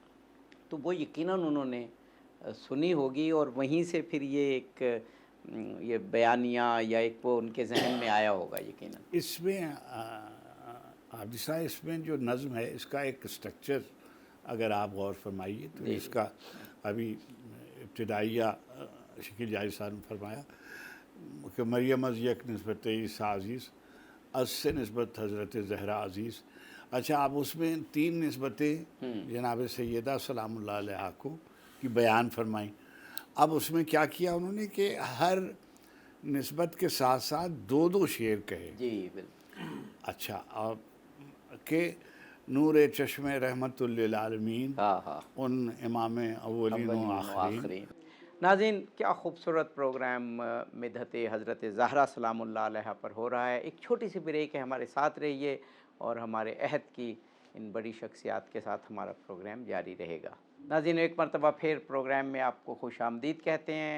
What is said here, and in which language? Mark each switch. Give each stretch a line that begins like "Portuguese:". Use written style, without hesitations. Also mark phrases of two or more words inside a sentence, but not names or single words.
Urdu: تو وہ یقیناً انہوں نے سنی ہوگی اور وہیں سے پھر یہ ایک یہ بیانیہ یا ایک وہ ان کے ذہن میں آیا ہوگا یقیناً۔ اس میں عابد صاحب، اس میں جو نظم ہے اس کا ایک سٹرکچر اگر آپ غور فرمائیے تو اس کا ابھی ابتدائیہ شکیل جاہی صاحب نے فرمایا کہ
Persian: مریم از یک نسبت عیسیٰ عزیز، از سے نسبت حضرت زہرا عزیز۔
Urdu: اچھا، آپ اس میں 3 نسبتیں جناب سیدہ
Arabic: سلام اللہ علیہ
Urdu: کو کی بیان فرمائیں۔ اب اس میں کیا کیا انہوں نے کہ ہر نسبت کے ساتھ ساتھ 2 شعر کہے۔ جی بالکل۔ اچھا، اور کہ
Persian: نور چشم رحمت للعالمین،
Urdu: ہاں ہاں،
Persian: ان امام اولین و آخرین۔
Urdu: ناظرین، کیا خوبصورت پروگرام مدحت حضرت زہرا
Arabic: سلام اللہ علیہ
Urdu: پر ہو رہا ہے۔ ایک چھوٹی سی بریک ہے، ہمارے ساتھ رہیے اور ہمارے عہد کی ان بڑی شخصیات کے ساتھ ہمارا پروگرام جاری رہے گا۔ ناظرین، ایک مرتبہ پھر پروگرام میں آپ کو خوش آمدید کہتے ہیں۔